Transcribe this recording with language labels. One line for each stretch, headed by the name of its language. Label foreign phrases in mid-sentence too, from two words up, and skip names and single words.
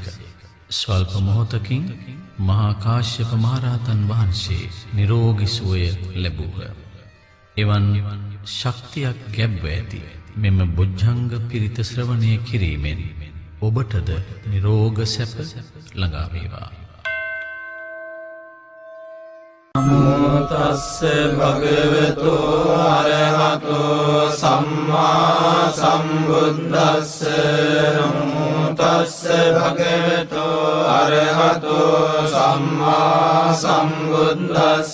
Sinhala: ස්වල්ප මොහොතකින් මහා කාශ්‍යප මහරහතන් වහන්සේ නිරෝගී සුවය ලැබුව. එවන් ශක්තියක් ගැබ්ව ඇති මෙම බොජ්ජංග පිරිත ශ්‍රවණය කිරීමෙන් ඔබටද නිරෝග සැප ළඟා වේවා.
Pali: නමෝ තස්ස භගවතු අරහතෝ සම්මා සම්බුද්දස්ස. නමෝ තස්ස භගවතු අරහතෝ සම්මා සම්බුද්දස්ස.